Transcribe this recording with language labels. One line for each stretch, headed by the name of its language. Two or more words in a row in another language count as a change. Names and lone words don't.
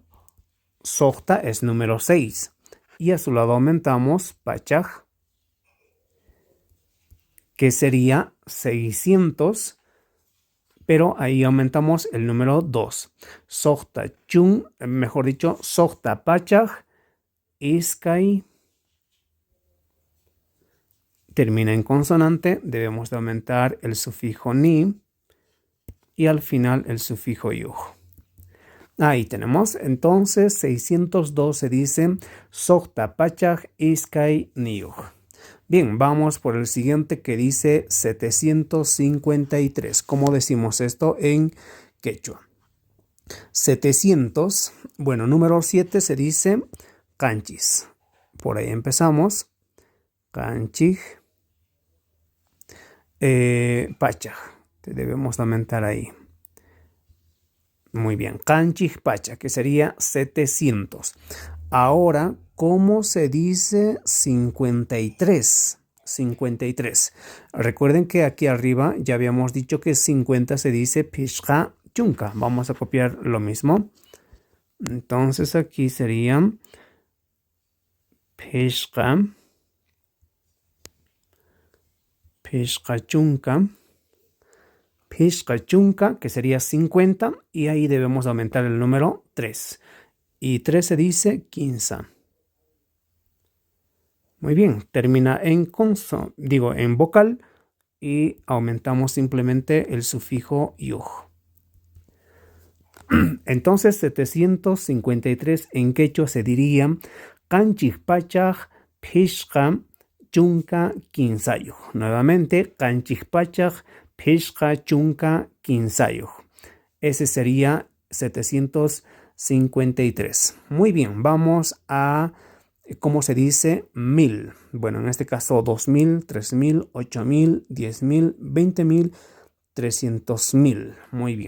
Spanish: Sojta es número 6. Y a su lado aumentamos pachaj, que sería 600, pero ahí aumentamos el número 2.
Quechua: Sojta chun,
Spanish: mejor dicho,
Quechua: sojta pachaj, iskay.
Spanish: Termina en consonante, debemos de aumentar el sufijo ni y al final el sufijo yuj. Ahí tenemos, entonces 602 se dice
Quechua: sojta pachaj iskay ni yuj.
Spanish: Bien, vamos por el siguiente que dice 753. ¿Cómo decimos esto en quechua? 700, bueno, número 7 se dice canchis. Por ahí empezamos. Canchij. Pachaj. Debemos aumentar ahí. Muy bien.
Quechua: Canchij pacha,
Spanish: que sería 700. Ahora, ¿cómo se dice 53? 53. Recuerden que aquí arriba ya habíamos dicho que 50 se dice
Quechua: pishka chunka.
Spanish: Vamos a copiar lo mismo. Entonces aquí sería
Quechua: pishka chunka. Pishka chunka,
Spanish: que sería 50. Y ahí debemos aumentar el número 3. Y 3 se dice 15. Muy bien, termina en en vocal y aumentamos simplemente el sufijo yuj. Entonces 753 en quechua se diría
Quechua: canchij pachaj pishqa chunka quinsayuj. Nuevamente, canchij pachaj pishqa chunka quinsayuj.
Spanish: Ese sería 753. Muy bien, vamos a ¿cómo se dice 1000? Bueno, en este caso 2000, 3000, 8000, 10000, 20000, 300.000. Muy bien.